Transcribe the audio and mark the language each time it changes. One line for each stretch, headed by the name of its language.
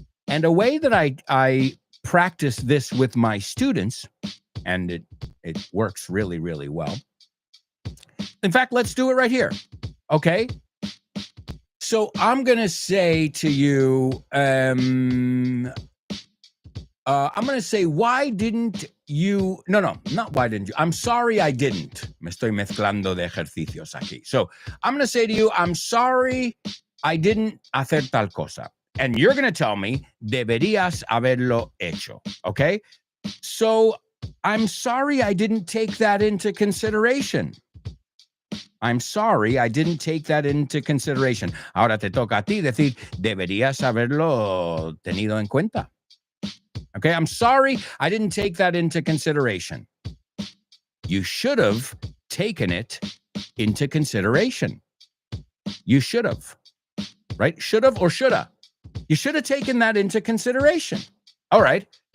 English: And a way that I practice this with my students, and it works really, really well. In fact, let's do it right here. Okay. So I'm going to say to you, I'm going to say, why didn't you? No, not why didn't you? I'm sorry I didn't.
Spanish: Me estoy mezclando de ejercicios aquí.
English: So I'm going to say to you, I'm sorry I didn't
Spanish: hacer tal cosa.
English: And you're going to tell me,
Spanish: deberías haberlo hecho.
English: Okay? So I'm sorry I didn't take that into consideration. I'm sorry I didn't take that into consideration.
Spanish: Ahora te toca a ti decir, deberías haberlo tenido en cuenta.
English: Okay, I'm sorry I didn't take that into consideration. You should have taken it into consideration. You should have, right? Should have or shoulda. You should have taken that into consideration. All right.